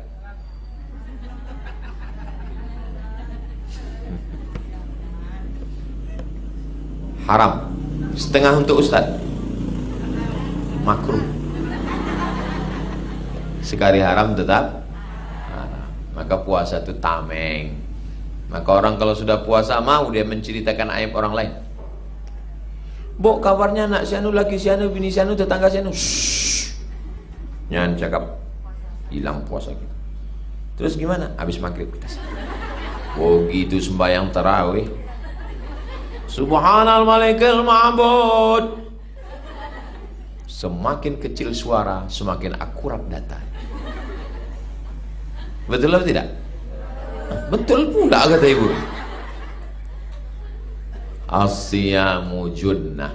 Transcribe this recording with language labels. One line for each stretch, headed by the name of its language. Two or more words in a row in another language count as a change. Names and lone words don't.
Indonesian: Haram. Setengah untuk ustadz, makruh. Sekali haram tetap haram. Maka puasa itu tameng. Maka orang kalau sudah puasa mau dia menceritakan aib orang lain. Bok, kabarnya anak si anu, laki si anu, bini si anu, tetangga si anu. Jangan cakap, hilang puasa kita. Terus gimana? Habis maghrib kita. Oh gitu sembahyang tarawih.
Arabic: سبحان الملك المعبود.
Indonesian: Semakin kecil suara, semakin akurat data. Betul atau tidak? Betul pula kata ibu.
Arabic: الصيام جنة.